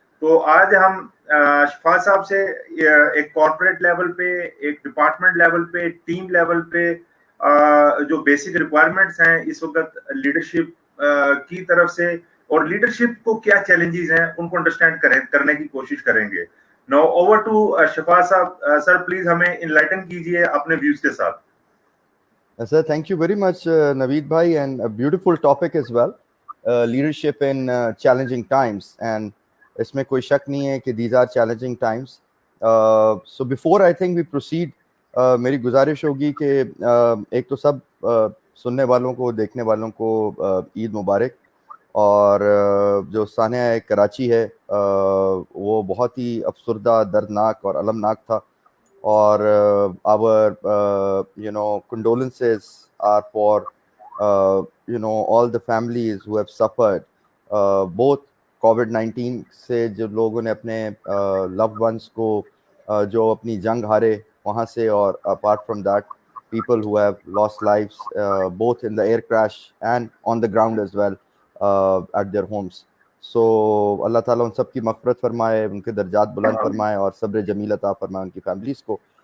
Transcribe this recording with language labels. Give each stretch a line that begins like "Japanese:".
Hindi: तो आज हम शफात साहब से एक कॉर्पोरेट लेवल पे, एक डिपार्टमेंट लेवल पे, टीम लेवल पे जो बेसिक रिक्वायरमेंट्स हैं इस वक्त लीडरशिप की तरफ से और लीडरशिप को क्या चैलेंजेस हैं उनको अंडरस्टैंड करने की कोशिश करेंगे.
English: now over to
Hindi: शफात साहब. सर प्लीज हमें इनलाइटन कीजिए अपने व्यूज के साथ.
English: Sir, thank you very much, Naveed bhai, and a beautiful topic as well, leadership in challenging times.
Hindi: And इसमें कोई शक नहीं है कि
English: these are challenging times. So before I think we proceed,
Hindi: मेरी गुजारिश होगी कि एक तो सब सुनने वालों को, देखने वालों को ईद मुबारक. और जो सानिया कराची है वो बहुत ही अफसरदा, दर्दनाक और अलमनाक था.
English: और our condolences are for all the families who have suffered both COVID-19
Hindi: से, जो लोगों ने अपने
English: loved ones
Hindi: को जो अपनी जंग हारे वहाँ से,
English: और apart from that people who have lost lives both in the air crash and on the ground as well at their homes.
Hindi: So अल्लाह ताला उन सब की मग़फ़िरत फरमाए, उनके दर्जात बुलंद फरमाए और सब्र जमील अता फरमाए उनकी फैमिलीज़ को.